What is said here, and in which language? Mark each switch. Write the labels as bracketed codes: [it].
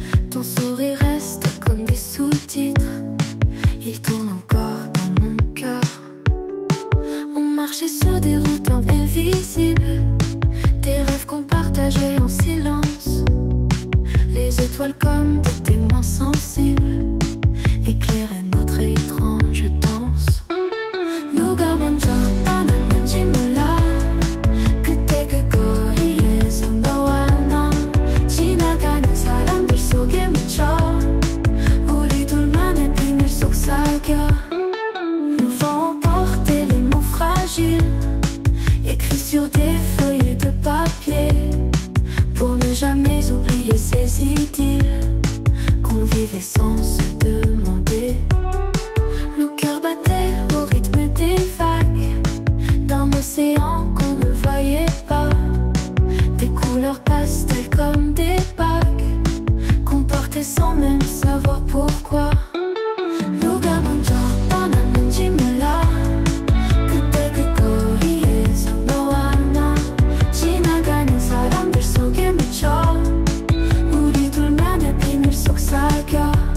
[fr] Ton sourire reste comme des sous-titres, il tourne encore dans mon cœur. On marchait sur des routes invisibles, des rêves qu'on partageait en silence. Les étoiles comme des témoins sensibles éclairaient notre étrange danse. [ko] 누가 먼저 떠났는지 몰라. 그때 그 거리에서 너와 나 지나가는 사람들 속에 묻혀 우리 둘만의 비밀 속삭여. [fr] Nous vont porter les mots fragiles écrits sur des feuilles de papier, pour ne jamais oublier ces idylles qu'on vivait sans se demander. Nos cœurs battaient au rythme des vagues d'un océan qu'on ne voyait pas, des couleurs pastel comme des bagues qu'on portait sans même savoir pourquoi. [ko] 누가 먼저 떠났는지 몰라. 그때 그 거리에서 너와 나 지나가는 사람들 속에 묻혀 우리 둘만의 비밀 속삭여.